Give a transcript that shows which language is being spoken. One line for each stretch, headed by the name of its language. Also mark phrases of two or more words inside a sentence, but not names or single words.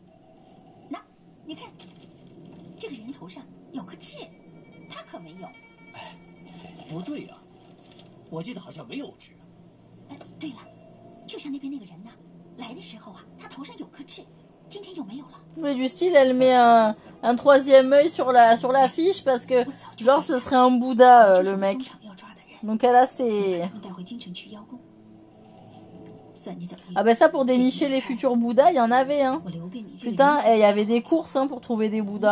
Chinese: 那，你看，这个人头上有颗痣，他可没有。哎，不对啊，我记得好像没有痣。哎，对了，就像那边那个人呐，来的时候啊，他头上有颗痣，今天有没有了？
French: mais du style, elle met un troisième œil sur la fiche parce que genre ce serait un Bouddha le mec. Donc elle a ses... Ah bah ça pour dénicher les futurs Bouddhas, il y en avait hein. Putain, il y avait des courses hein, pour trouver des Bouddhas.